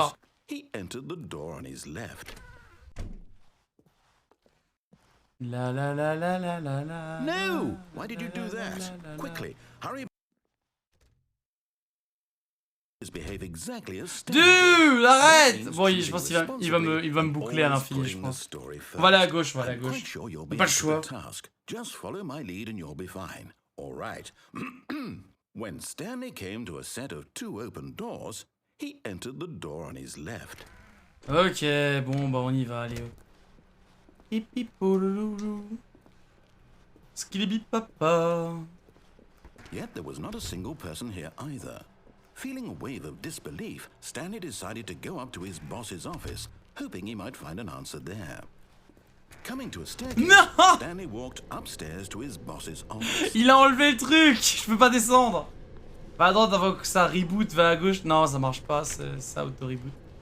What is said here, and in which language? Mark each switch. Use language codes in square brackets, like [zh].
[en] doors, he entered the door on his left. La la la la la la la. No! Why did you do that? Quickly, hurry. Behave exactly as Stanley would. [fr] Dude, arrête! Bon, je pense qu'il va me boucler à l'infini, je pense. On va aller à gauche, on va aller à gauche. Pas le choix. [en] Just follow my lead and you'll be fine. All right. When Stanley came to a set of 2 open doors, he entered the door on his left. [fr] Ok, bon, bah on y va, allez. Pipi pouloulou. Skilibip papa. [en] Yet there was not a single person here either. Feeling a wave of disbelief, Stanley decided to go up to his boss's office, hoping he might find an answer there. Coming to a staircase, No! Stanley walked upstairs to his boss's office. [fr] Il a enlevé le truc! Je peux pas descendre! Va à droite avant que ça reboot, va à gauche. Non, ça marche pas, ça auto-reboot.